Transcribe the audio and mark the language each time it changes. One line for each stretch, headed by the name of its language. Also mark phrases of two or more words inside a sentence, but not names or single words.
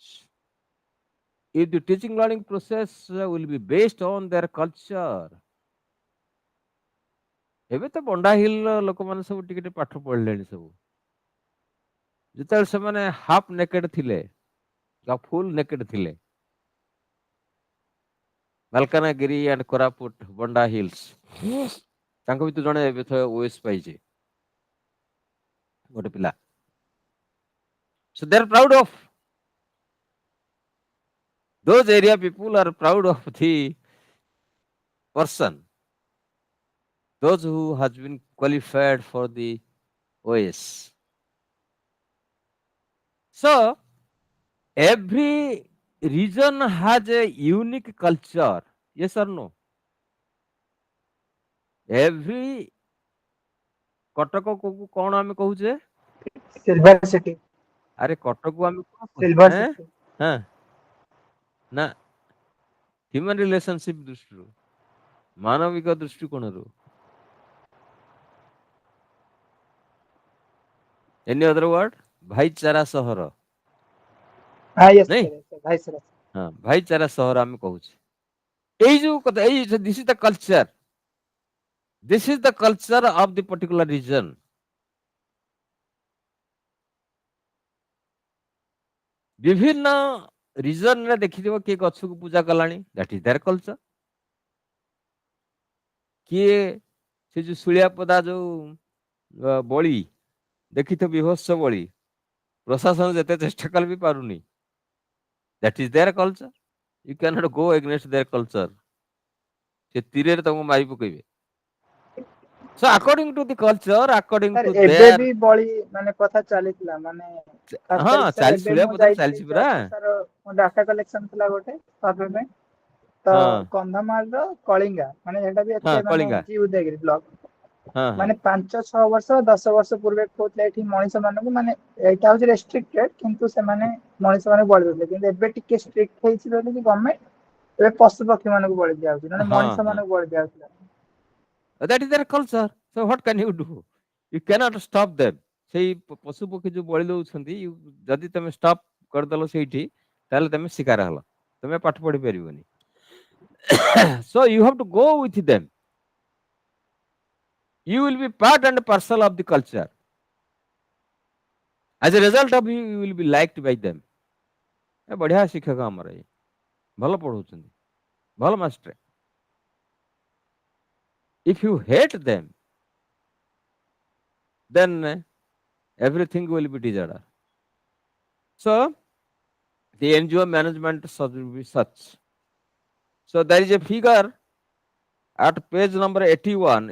English: If the teaching learning process will be based on their culture,
Odia: ଏବେ ତ ବଣ୍ଡା ହିଲର ଲୋକମାନେ ସବୁ ଟିକେ ଟିକେ ପାଠ ପଢିଲେଣି ସବୁ ଯେତେବେଳେ ସେମାନେ
English: half naked
Odia: ଥିଲେ ବା
English: full naked
Odia: ଥିଲେ ମାଲକାନଗିରି ଆଣ୍ଡ କୋରାପୁଟ ବଣ୍ଡା ହିଲ୍ସ ତାଙ୍କ ଭିତରୁ ଜଣେ ଏବେ ଓଏସ୍ ପାଇଛି ଗୋଟେ ପିଲା
English: so they are proud of those area people are proud of the person those who has been qualified for the OS. So every region has a unique culture. Yes or no? Every
Odia: କଟକ କଣ ଆମେ କହୁଛେ
English: Silver City.
Odia: ଆରେ କଟକକୁ ଆମେ କଣ
English: Silver
Odia: କହୁଛେ
English: City.
Odia: ହଁ ନା
English: human relationship
Odia: ଦୃଷ୍ଟିରୁ ମାନବିକ ଦୃଷ୍ଟିକୋଣରୁ
English: any other word
Odia: ଭାଇଚାରା ସହର
English: Ah, yes,
Odia: ନାଇଁ
English: sir. Yes, sir. Vice sir.
Odia: ହଁ ଭାଇଚାରା ସହର ଆମେ କହୁଛେ ଏଇ ଯୋଉ କଥା ଏଇ
English: this is the culture this is the culture of the particular region
Odia: ବିଭିନ୍ନ ରିଜନରେ ଦେଖିଥିବ କିଏ ଗଛକୁ ପୂଜା କଲାଣି
English: that is their culture
Odia: କିଏ ସେ ଯୋଉ ଶୁଳିଆପଦା ଯୋଉ ବଳି ଦେଖିଥିବ ବିଭତ୍ସ ବଳି ପ୍ରଶାସନ ଯେତେ ଚେଷ୍ଟା କଲେ ବି ପାରୁନି
English: that is their culture you cannot go against their culture
Odia: ସେ ତୀରରେ ତମକୁ ମାରି ପକେଇବେ
English: so according to the culture according Sir, to
Odia: ଏବେ
English: their
Odia: ବି ବଳି ମାନେ କଥା ଚାଲିଥିଲା ମାନେ ଖାସ ହଁ କରିକି ସାର୍ ଚାଲିଛି ଏବେ ମୁଁ ଶୁଳିଆପଦାରେ ଯାଇଥିଲି ଚାଲିଛି ପରା ଜଷ୍ଟ ସାର୍ ମୋ
English: data collection
Odia: ଥିଲା ଗୋଟେ ସର୍ଭେ ପାଇଁ ତ ହଁ କନ୍ଧମାଳର କଳିଙ୍ଗା ମାନେ ସେଟା ବି ହଁ ଏତେ ମାନେ କଳିଙ୍ଗା ଜି ଉଦୟଗିରି ବ୍ଲକ ହଁ ହଁ ମାନେ 5-6 ବର୍ଷ 10 ବର୍ଷ ପୂର୍ବେ କହୁଥିଲେ ଏଠି ମଣିଷ ମାନଙ୍କୁ ମାନେ ଏଇଟା ହଉଛି ରେଷ୍ଟ୍ରିକ୍ଟେଡ କିନ୍ତୁ ସେମାନେ ମଣିଷ ମାନଙ୍କୁ ବଳି ଦଉଥିଲେ କିନ୍ତୁ ଏବେ ଟିକେ ଷ୍ଟ୍ରିକ୍ଟ ହେଇଛି ବୋଲି ଗଭର୍ଣ୍ଣମେଣ୍ଟ ଏବେ ପଶୁ ପକ୍ଷୀ ମାନଙ୍କୁ ବଳି ଦିଆଯାଉଛି ମାନେ ହଁ ମଣିଷ ହଁ ମାନଙ୍କୁ ବଳି ଦିଆଯାଉଥିଲା
English: that is their culture so what can you do you cannot stop them
Odia: ସେଇ ପଶୁ ପକ୍ଷୀ ଯୋଉ ବଳି ଦଉଛନ୍ତି ଯଦି ତମେ ଷ୍ଟପ୍ କରିଦେଲ ସେଇଠି ତାହେଲେ ତମେ ଶିକାର ହେଲ ତମେ ପାଠ ପଢି ପାରିବନି
English: so you have to go with them you will be part and parcel of the culture as a result of you will be liked by them
Odia: ବଢିଆ ଶିକ୍ଷକ ଆମର ଏଇ ଭଲ ପଢଉଛନ୍ତି ଭଲ ମାଷ୍ଟର
English: if you hate them then everything will be disorder. So the NGO management should be such. So there is a figure at page number 81.